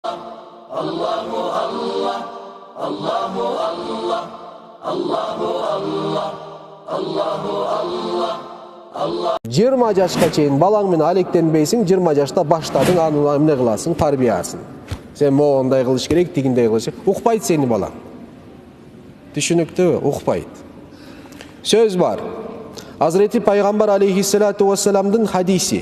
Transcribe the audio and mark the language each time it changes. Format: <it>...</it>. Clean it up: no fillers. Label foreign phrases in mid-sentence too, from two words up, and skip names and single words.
<ar>الله الله، الله الله، الله الله، الله الله، الله.</ar> <ky>20 жашка чейин балаң менен алектенбейсиң, 20 жашта баштадың, аны эмне кыласың, тарбиясын. Сен моондай кылыш керек, тигиндей кылыш керек. Укпайт сени балаң. Түшүнүктүүбү? Укпайт. Сөз бар. Hazreti Пайгамбар</ky> <ar>عليه الصلاة والسلام</ar> <ky>хадиси.</ky>